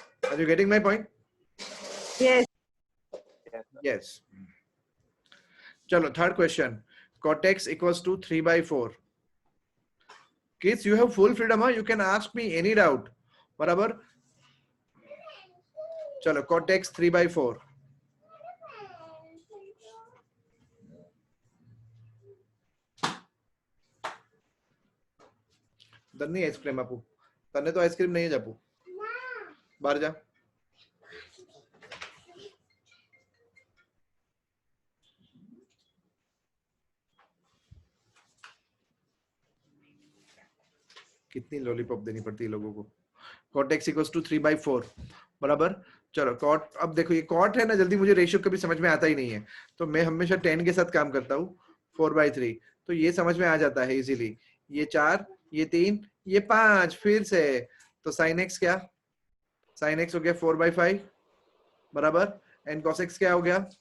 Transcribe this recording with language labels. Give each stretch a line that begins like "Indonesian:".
English: Are you getting my point? Yes. Yes.
Hindi: चलो
English: Third question, cot x equals to 3/4। Kids, you have full freedom, huh? You can ask me any doubt,
Hindi: बराबर। चलो
Gujarati: cot x 3/4, તને ice cream આપું, તને તો ice cream નહીં જ આપું, બહાર જા।
Hindi: कितनी लॉलीपॉप देनी पड़ती है लोगों को।
English: cot x equals to 3/4,
Hindi: बराबर। चलो cot, अब देखो ये cot है ना, जल्दी मुझे रेशियो कभी समझ में आता ही नहीं है, तो मैं हमेशा tan के साथ काम करता हूँ। 4/3 तो ये समझ में आ जाता है इजीली, ये 4, ये 3, ये 5, फिर से तो sin x क्या, sin x हो गया 4/5, बराबर। एंड cos x क्या हो गया,